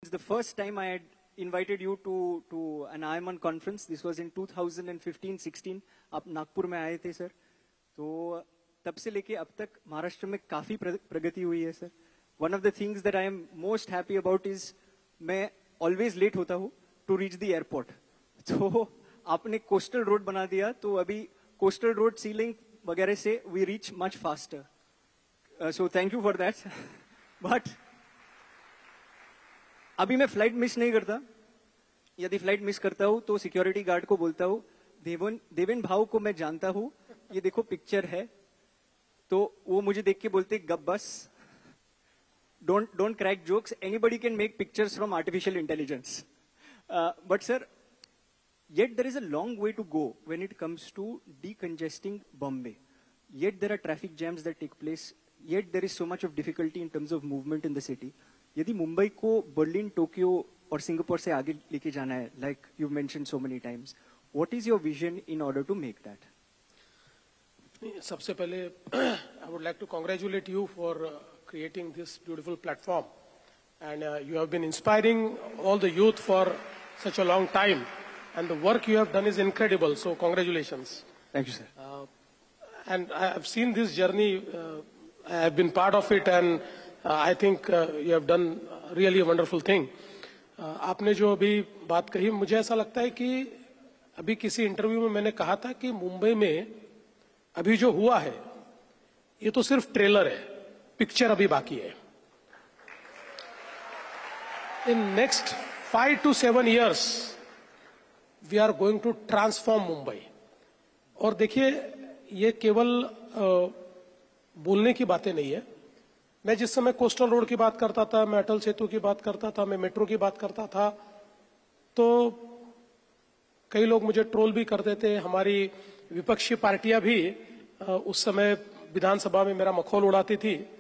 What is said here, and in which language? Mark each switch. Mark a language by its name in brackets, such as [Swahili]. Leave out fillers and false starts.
[English] It's the first time I had invited you to an IIMON conference. This was in 2015-16. [Hindi] आप नागपुर में आए थे sir. तो तब से लेके अब तक महाराष्ट्र में काफी प्रगति हुई है sir. [English] One of the things that I am most happy about is मैं always late [Hindi] होता हूँ [English] to reach the airport. [Hindi] तो आपने [English] coastal road [Hindi] बना दिया, तो अभी [English] coastal road sea link [Hindi] वगैरह से [English] we reach much faster. So thank you for that. [Hindi] But अभी मैं फ्लाइट मिस नहीं करता. यदि फ्लाइट मिस करता हूं तो सिक्योरिटी गार्ड को बोलता हूं, देवेन भाव को मैं जानता हूं, ये देखो पिक्चर है. तो वो मुझे देख के बोलते गप बस, [English] Don't crack jokes, anybody can make pictures from artificial intelligence. But sir, yet there is a long way to go when it comes to decongesting Bombay. Yet there are traffic jams that take place. Yet there is so much of difficulty in terms of movement in the city. [Hindi] यदि मुंबई को Berlin, Tokyo और Singapore से आगे लेके जाना है, [English] like you mentioned so many times, what is your vision in order to make that? [Hindi] सबसे पहले [English] I would like to congratulate you for creating this beautiful platform, and you have been inspiring all the youth for such a long time, and the work you have done is incredible. So congratulations. Thank you, sir. And I have seen this journey. I have been part of it, and I think you have done really a wonderful thing. [Hindi] आपने जो अभी बात कही, मुझे ऐसा लगता है कि अभी किसी इंटरव्यू में मैंने कहा था कि मुंबई में अभी जो हुआ है ये तो सिर्फ ट्रेलर है, पिक्चर अभी बाकी है. [English] In next 5 to 7 years we are going to transform Mumbai. [Hindi] और देखिए, ये केवल बोलने की बातें नहीं है. मैं जिस समय कोस्टल रोड की बात करता था, मैं अटल सेतु की बात करता था, मैं मेट्रो की बात करता था, तो कई लोग मुझे ट्रोल भी करते थे. हमारी विपक्षी पार्टियां भी उस समय विधानसभा में मेरा मखौल उड़ाती थी.